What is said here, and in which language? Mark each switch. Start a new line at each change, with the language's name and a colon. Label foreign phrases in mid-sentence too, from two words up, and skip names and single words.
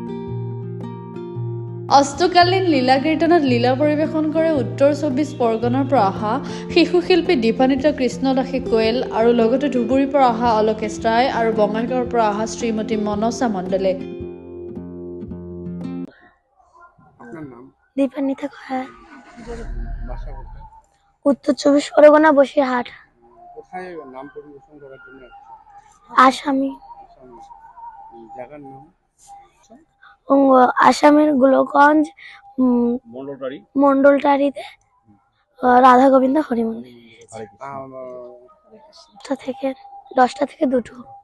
Assamese: অষ্টকালীন লীলা কীৰ্তনত লীলা পৰিৱেশন কৰে উত্তৰ ২৪ পৰগনাৰ পৰা অহা শিশু শিল্পী দীপানিতা কৃষ্ণ দাসী কোয়েল আৰু লগতে ধুবুৰীৰ পৰা অহা অলোকেশ ৰায় আৰু বঙাইগাঁৱৰ পৰা অহা শ্ৰীমতী মনসা মণ্ডলে। দীপানিতা কয়াল,
Bangla: উত্তর ২৪ পরগনা, বসিরহাট। কোথায় নাম পরিবেশন করার জন্য? আসামি। জায়গার নাম আসামের গোলকগঞ্জ মন্ডলটারিতে রাধা গোবিন্দ হরি মন্দির থেকে 10টা থেকে 2টো।